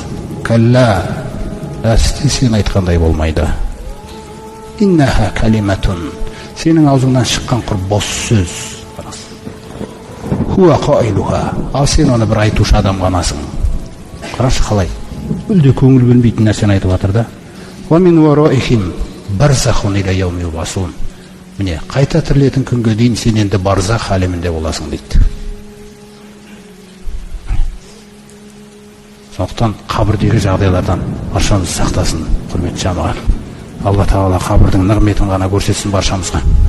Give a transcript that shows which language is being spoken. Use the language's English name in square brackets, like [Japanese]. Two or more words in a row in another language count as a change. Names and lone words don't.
[Kazakh] Кәлла, сен айтқандай болмайды. [Arabic] إنها كلمة, [Kazakh] сенің аузыңнан шыққан құр бос сөз. [Arabic] هو قائلها, [Kazakh] ал сен оны бір айтушы адам ғанасың. Қарашы қалай мүлде көңіл бөлмейтін нәрсені айтып жатыр да. [Arabic] ومن ورائهم برزخ إلى يوم يبعثون. [Kazakh] Міне, қайта тірілетін күнге дейін сен енді барзах әлемінде боласың дейді. Сондықтан қабірдегі жағдайлардан баршамыз сақтасын, құрметті жамағат. Алла Тағала қабірдің нығметін ғана көрсетсін баршамызға.